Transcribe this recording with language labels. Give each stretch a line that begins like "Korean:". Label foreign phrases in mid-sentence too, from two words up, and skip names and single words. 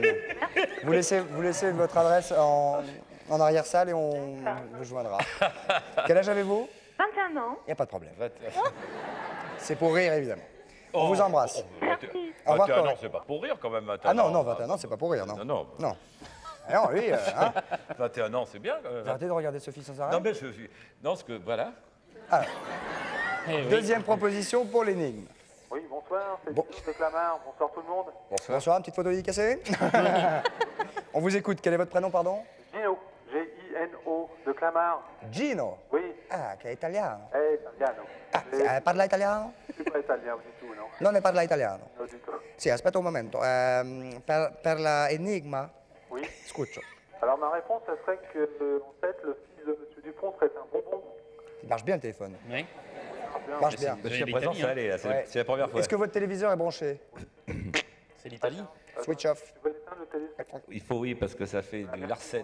French: Vous laissez votre adresse en arrière-salle et on vous joindra. Quel âge avez-vous? 21 ans. Il n'y a pas de problème. C'est pour rire, évidemment. On vous embrasse. Merci. Au revoir, 21 ans, Corinne. c'est pas pour rire quand même. 21 Ah non, ans. non, 21 ans, c'est pas pour rire, non. Non, non. Non. Ah non, lui, hein. 21 ans, c'est bien quand même. Vous arrêtez de regarder Sophie sans arrêt. Non, mais je suis... Non, parce que, voilà. Deuxième proposition pour l'énigme. Oui, bonsoir, c'est Bon. Gino de Clamart. Bonsoir tout le monde. Bonsoir, une petite photo dédicacée. On vous écoute. Quel est votre prénom, pardon? Gino, G-I-N-O, de Clamart. Gino. Oui,
Italian: Ah, che è italiano. italiano. Parla italiano?
French: Je suis pas italien du tout, non?
Italian: Non ne parla italiano.
French: Non, du tout.
Italian: Sì, aspetta un momento. Per la enigma,
French: Oui. scuccio. Alors ma réponse, ça serait que, en fait, le fils de M. Dupont serait un bonbon. Il marche bien le téléphone. oui. Il marche bien. Jusqu'à présent, ça allait, là, Ouais. c'est la première fois. Est-ce que votre téléviseur est branché? C'est l'Italie.
English: Switch off.
French: Tu peux éteindre le téléphone? Il faut, oui, parce que ça fait du Larsen.